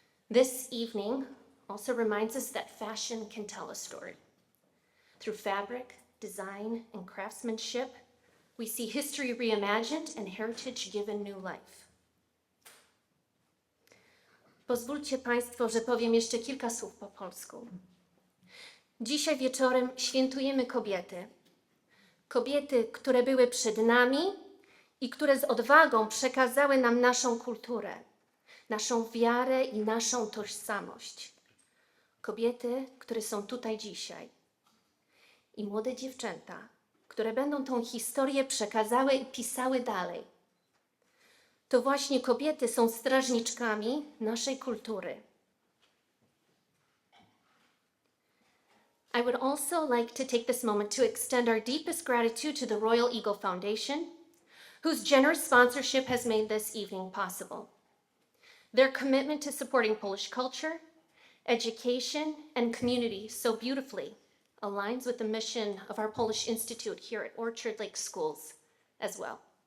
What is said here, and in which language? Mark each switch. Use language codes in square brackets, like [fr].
[en] This evening also reminds us that fashion can tell a story. Through fabric, design, and craftsmanship, we see history reimagined and heritage given new life. [pl] Pozwólcie Państwo, że powiem jeszcze kilka słów po polsku. Dzisiaj wieczorem świętujemy kobiety. Kobiety, które były przed nami i które z odwagą przekazały nam naszą kulturę, naszą wiarę i naszą tożsamość. Kobiety, które są tutaj dzisiaj. I młode dziewczęta, które będą tą historię przekazały i pisały dalej. To właśnie kobiety są strażniczkami naszej kultury. [en] I would also like to take this moment to extend our deepest gratitude to the Royal Eagle Foundation, whose generous sponsorship has made this evening possible. Their commitment to supporting Polish culture, education, and community so beautifully aligns with the mission of our Polish Institute here at Orchard Lake Schools as well.